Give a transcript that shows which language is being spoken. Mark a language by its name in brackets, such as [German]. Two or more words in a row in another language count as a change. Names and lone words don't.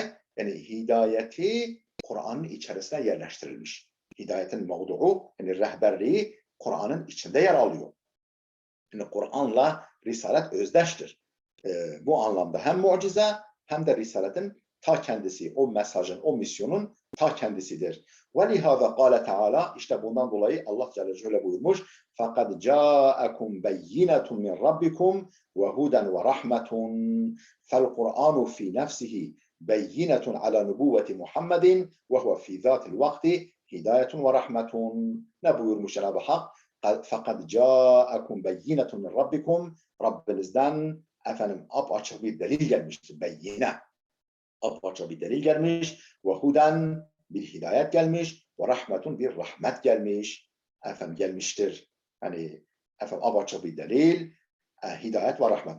[Turkish] Yani hidayeti Kur'an'ın içerisine yerleştirilmiş. Hidayetin mevdu'u, yani rehberliği Kur'an'ın içinde yer alıyor. Yani Kur'an'la risalet özdeştir. Bu anlamda hem mucize hem de risaletin ta kendisi, o mesajın, o misyonun ta kendisidir. [Arabic] وَلِهَذَا قَالَ [Turkish] Teala, işte bundan dolayı Allah Celle Celle buyurmuş, [Arabic] فَقَدْ جَاءَكُمْ بَيِّنَةٌ مِنْ رَبِّكُمْ وَهُدًا وَرَحْمَةٌ فَالْقُرْآنُ فِي نَفْسِهِ بَيِّنَةٌ عَلَى نُبُوَّةِ مُحَمَّدٍ وَهُوَ فِي ذَاتِ الْوَقْتِ هِدَايَةٌ وَرَحْمَةٌ. [Turkish] Ne buyurmuş Cenab-ı Hak? [Arabic] فَقَدْ جَاءَكُمْ بَيِّنَةٌ مِنْ رَبِّكُمْ, [Turkish] Rabbinizden apaçık bir delil gelmiştir. Beyyine. Apaçık bir delil gelmiş. [Arabic] وهدى, [Turkish] bir hidayet gelmiş. [Arabic] ورحمة, [Turkish] bir rahmet gelmiş. Gelmiştir. Yani apaçık bir delil, hidayet ve rahmet.